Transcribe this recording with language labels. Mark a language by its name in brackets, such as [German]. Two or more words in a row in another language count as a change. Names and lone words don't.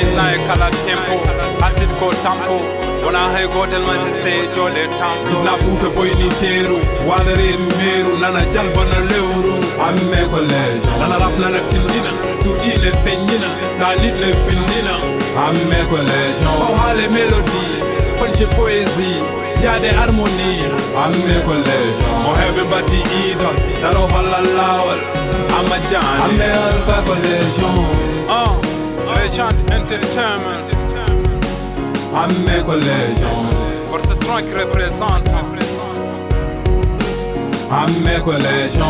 [Fula] artisan e kala tempo hasid ko tampo wona hay gotel majesté jooɗe tempo na fuuta boyni ceeru waɗa reedu meeru nana jalbana lewru hamme ko lejo nana rap nana tindina suuɗine peññina na liɗɗe findina hamme ko lejo o haale mélodie ponce poésie yade harmonie hamme ko lejo mo heɓe mbati idol daro holla lawol Amma Jani hamme alpha ko lejo Legend Entertainment hamme ko lejo [French] Force Tron qui représente [Fula] hamme ko lejo